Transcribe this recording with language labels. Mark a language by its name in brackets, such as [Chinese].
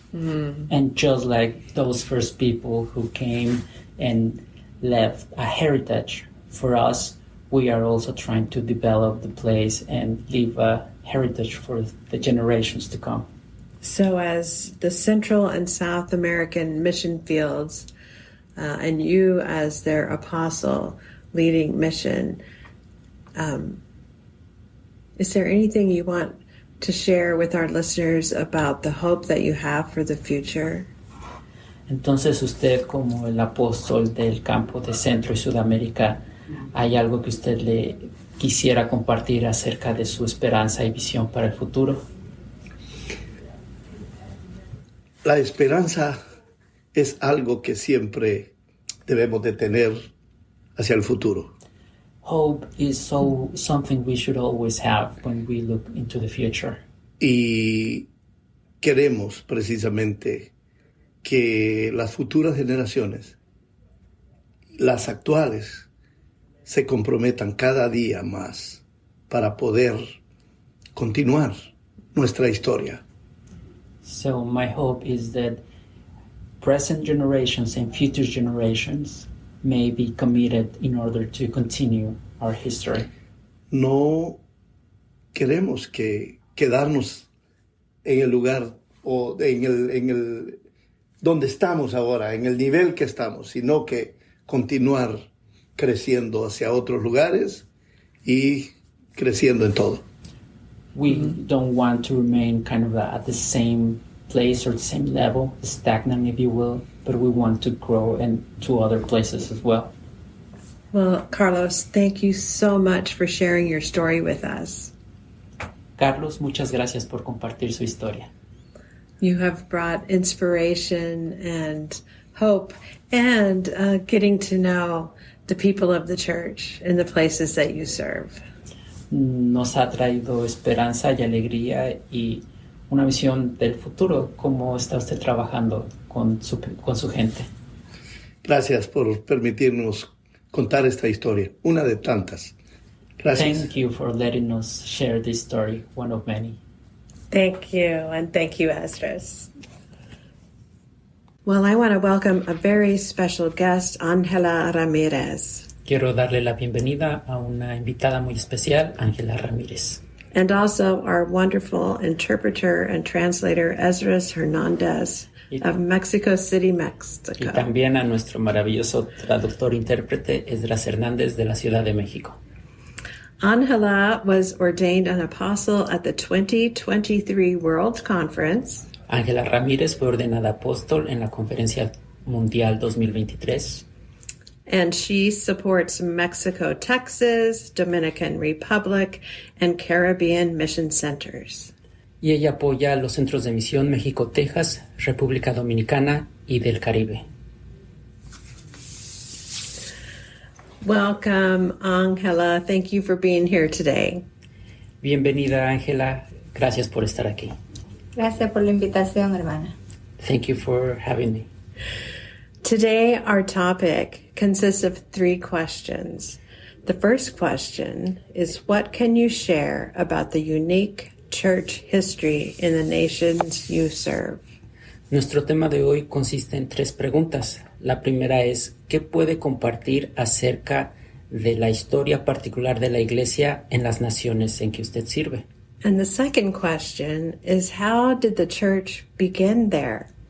[English] And just like those first people who came and left a heritage for us, we are also trying to develop the place and leave a heritage for the generations to come. So as the Central and South American mission fields, and you as their apostle leading mission, is there anything you want to share with our listeners about the hope that you have for the future? [Spanish] Entonces, usted como el apóstol del campo de Centro y Sudamérica, ¿hay algo que usted le quisiera compartir acerca de su esperanza y visión para el futuro? La esperanza es algo que siempre debemos de tener hacia el futuro. [English] Hope is something we should always have when we look into the future. [Spanish] Y queremos precisamente que las futuras generaciones, las actuales, se comprometan cada día más para poder continuar nuestra historia. [English] So my hope is that present generations and future generations may be committed in order to continue our history. [Spanish] No queremos quedarnos en el lugar o en el donde estamos ahora, en el nivel que estamos, sino que continuar creciendo hacia otros lugares y creciendo en todo. [English] We don't want to remain kind of at the same place or the same level, stagnant if you will, but we want to grow into other places as well. Well, Carlos, thank you so much for sharing your story with us. [Spanish] Carlos, muchas gracias por compartir su historia. [English] You have brought inspiration and hope and getting to know the people of the church and the places that you serve. [Spanish] Nos ha traído esperanza y alegría y una visión del futuro. ¿Cómo está usted trabajando con su gente? Gracias por permitirnos contar esta historia, una de tantas. Gracias. [English] Thank you for letting us share this story, one of many. Thank you, and thank you, Esdras. Well, I want to welcome a very special guest, Ángela Ramírez. [Spanish] Quiero darle la bienvenida a una invitada muy especial, Ángela Ramírez. [English] And also our wonderful interpreter and translator, Esdras Hernandez of Mexico City, Mexico. [Spanish] Y también a nuestro maravilloso traductor intérprete, Esdras Hernández de la Ciudad de México. [English] Ángela was ordained an apostle at the 2023 World Conference. [Spanish] Ángela Ramírez fue ordenada apóstol en la Conferencia Mundial 2023. [English] And she supports Mexico, Texas, Dominican Republic, and Caribbean mission centers. [Spanish] Y ella apoya los centros de misión México, Texas, República Dominicana y del Caribe. [English] Welcome, Ángela. Thank you for being here today. [Spanish] Bienvenida, Ángela. Gracias por estar aquí. Gracias por la invitación, hermana. [English] Thank you for having me. Today, our topic consists of 3 questions. The first question is, what can you share about the unique church history in the nations you serve? [Spanish] Nuestro tema de hoy consiste en 3 preguntas. La primera es, ¿qué puede compartir acerca de la historia particular de la Iglesia en las naciones en que usted sirve? [English] And the second question is, how did the church begin there?